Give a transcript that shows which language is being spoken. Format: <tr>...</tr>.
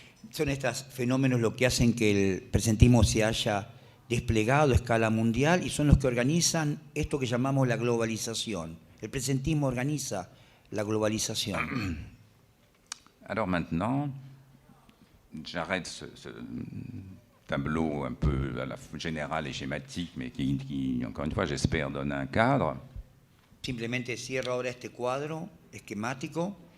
<es>Son estos fenómenos lo que hacen que el presentismo se haya desplegado a escala mundial y son los que organizan esto que llamamos la globalización. El presentismo organiza la globalización.</es> <fr>Alors maintenant, j'arrête ce tableau un peu à la fois général et schématique, mais qui, encore une fois, j'espère, donne un cadre.</fr> <es>Simplemente cierro ahora este cuadro esquemático.</es>